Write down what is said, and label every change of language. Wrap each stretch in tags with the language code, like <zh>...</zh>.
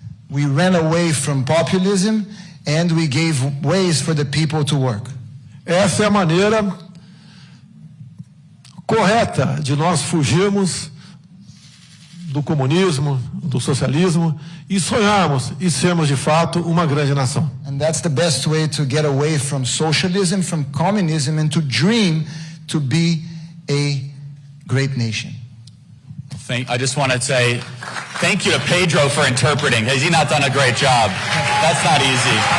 <en>We ran away from populism and we gave ways for the people to work.</en> <pt>Essa é a maneira correta de nós fugirmos do comunismo, do socialismo e sonharmos e sermos de fato uma grande nação.</pt> <en>And that's the best way to get away from socialism, from communism, and to dream to be a great nation. I just want to say thank you to Pedro for interpreting. Has he not done a great job? That's not easy.</en>